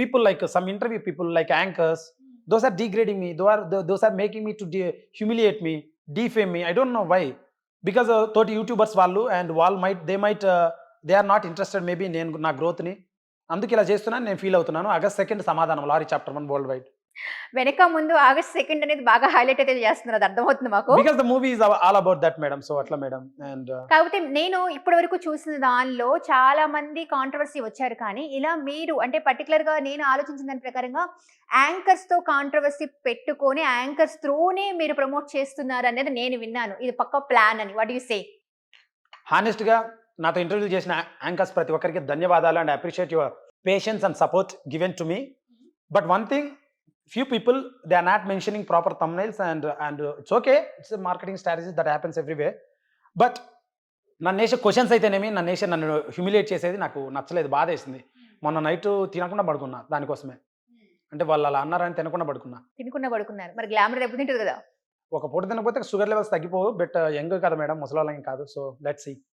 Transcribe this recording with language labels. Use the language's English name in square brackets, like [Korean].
[English] People like some interview people like anchors, those are degrading me, those are making me to humiliate me, defame me. I don't know why, because [Telugu] తోటి YouTubers వాళ్ళు and వాళ్ళు [English] they are not interested maybe [Telugu] నేను నా growth ని. అందుకే ఇలా చేస్తున్నాను, నేను ఫీల్ అవుతున్నాను. ఆగస్ట్ 2 సమాధానం, లారీ చాప్టర్ 1 వరల్డ్ వైడ్. వెనక ముందు ఆగస్ట్ 2 అనేది బాగా హైలైట్ అయితే చేస్తున్నారు, అది అర్థమవుతుంది మాకు. [English] Because the movie is all about that madam. So అట్లా madam. And [Telugu] కాకపోతే నేను ఇప్పటి వరకు చూసిన దానిలో చాలా మంది కాంట్రవర్సీ వచ్చారు, కానీ ఇలా మీరు అంటే పర్టికులర్ గా నేను ఆలోచించిన దాని ప్రకారంగా యాంకర్స్ తో కాంట్రవర్సీ పెట్టుకొని యాంకర్స్ త్రూనే మీరు ప్రమోట్ చేస్తున్నారు అనేది నేను విన్నాను. ఇది పక్క ప్లాన్ అని. [English] What you say? [Telugu] హానెస్ట్ గా నాతో ఇంటర్వ్యూ చేసిన యాంకర్స్ ప్రతి ఒక్కరికి ధన్యవాదాలు [English] And appreciate your patience and support given to me. But one thing, few people they are not mentioning proper thumbnails and it's okay, it's a marketing strategy that happens everywhere. [Telugu] But నన్ను వేసే questions అయితేనేమి, నన్ను humiliate చేసేది నాకు నచ్చలేదు, బాధ వేసింది. మొన్న నైట్ తినకుండా పడుకున్నా దానికోసమే. అంటే వాళ్ళు అలా అన్నారని తినకుండా పడుకున్నారు. మరి గ్లామర్ దెబ్బతింటుంది కదా. ఒక పూట తినకపోతే షుగర్ లెవెల్స్ తగ్గిపోవు. బట్ యంగ్ కదా మేడం, ముసలాళ్ళం కాదు. [English] So let's see.